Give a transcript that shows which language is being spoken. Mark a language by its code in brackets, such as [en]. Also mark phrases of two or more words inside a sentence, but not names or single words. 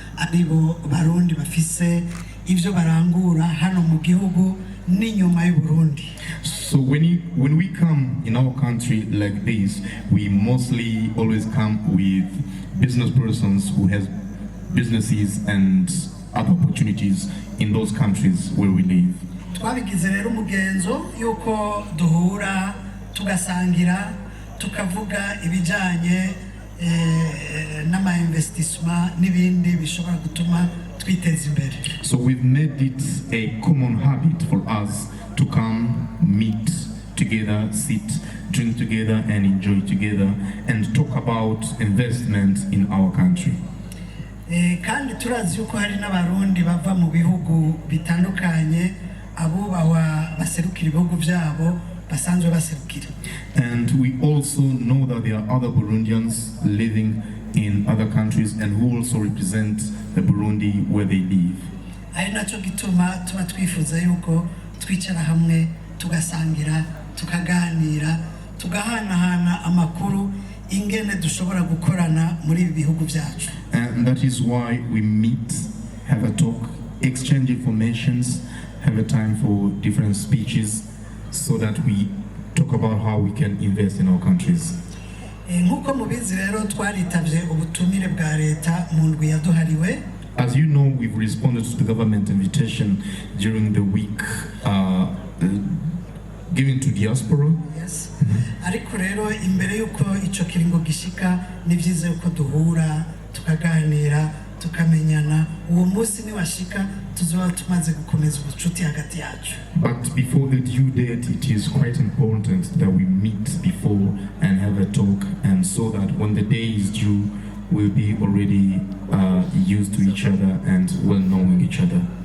[rn] aribo barundi bafise ivyo barangura hano mu gihugu n'inyuma y'u Burundi. [en] So when we come in our country like this, we mostly always come with business persons who has businesses and other opportunities in those countries where we live. [rn] Twabigize rero umugenzo yuko duhura tugasangira tukavuga ibijanye n'ama investissement n'ibindi bishobora gutuma twiteza imbere. [en] So we've made it a common habit for us to come, meet together, sit, drink together and enjoy together and talk about investment in our country. [rn] Kandi turazi yuko hari n'abarundi bava mu bihugu bitandukanye abubawa baserukira ibihugu byabo basanzwe baserukira. [en] And we also know that there are other Burundians living in other countries and who also represent the Burundi where they live. [rn] Ari naco gituma tuba twifuza yuko twicara hamwe tugasangira tukaganira tugahanahana amakuru ingene dushobora gukorana muri ibi bihugu byacu. [en] And that is why we meet, have a talk, exchange informations, have a time for different speeches so that we talk about how we can invest in our countries. [rn] Nkuko mubizi rero twaritavye ubutumire bwa leta mu ndwi yaduhariwe. [en] As you know, we've responded to the government invitation during the week given to diaspora. Yes. [rn] Ariko rero imbere yuko ico kiringo gishika ni vyiza yuko duhura tukaganira tukamenyana uwo munsi ni washika tuzoba tumaze gukomeza ubucuti hagati yacu. [en] But before the due date, it is quite important that we meet before and have a talk, and so that when the day is due, we'll be already used to each other and well knowing each other.